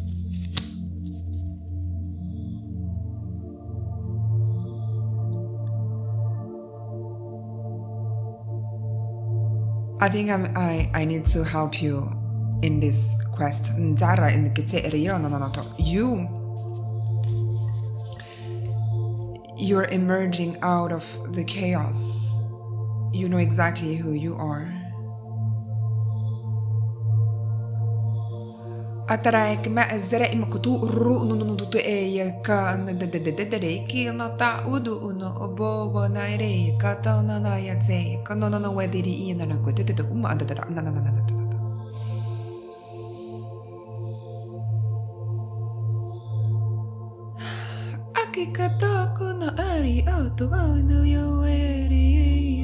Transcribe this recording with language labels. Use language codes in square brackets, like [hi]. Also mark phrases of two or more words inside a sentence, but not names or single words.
[en] I think I need to help you in this quest. You're emerging out of the chaos. You know exactly who you are. Atarak ma azra imkutu ru'nu ka nadadadadadeki nata udu uno obo na re katana na yatse kanono no wadiri ina na kutete kuma adada na akikata kuna ari auto no yo eri